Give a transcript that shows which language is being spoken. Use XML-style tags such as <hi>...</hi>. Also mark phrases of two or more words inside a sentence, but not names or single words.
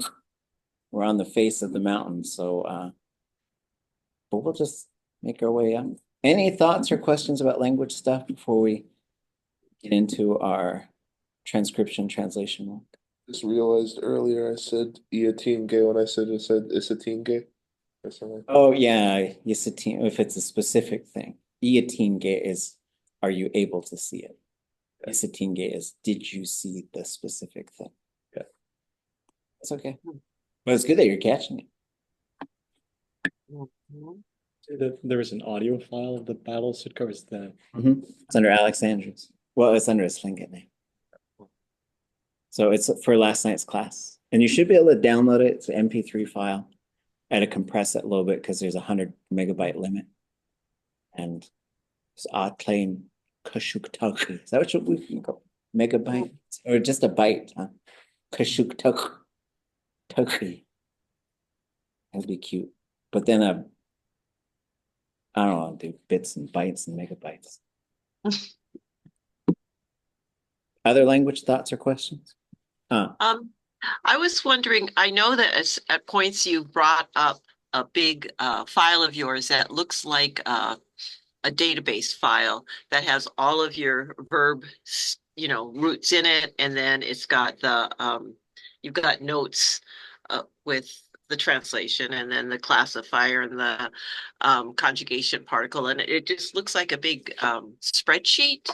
<en>We're on the face of the mountain. So but we'll just make our way up. Any thoughts or questions about language stuff before we get into our transcription translation work? Just realized earlier I said ʼatudli.átk when I said ʼatudli.átk or something. Oh yeah, yitooné, if it's a specific thing. ʼatudli is, are you able to see it? Yitooné is, did you see the specific thing? Yeah. It's okay. But it's good that you're catching it. There was an audio file of the battle, so it covers that. It's under Alex Andrews. Well, it's under his Lingít name. So it's for last night's class. And you should be able to download it. It's an MP3 file. I had to compress it a little bit because there's a 100 megabyte limit. And it's ʼatudli.átk. Is that what we can go? Megabyte? Or just a byte, huh? ʼatudli.átk. That'd be cute. But then I don't know, do bits and bytes and megabytes. Other language thoughts or questions? I was wondering, I know that at points you brought up a big file of yours that looks like a database file that has all of your verb, roots in it, and then it's got you've got notes with the translation, and then the classifier and the conjugation particle, and it just looks like a big spreadsheet.</en>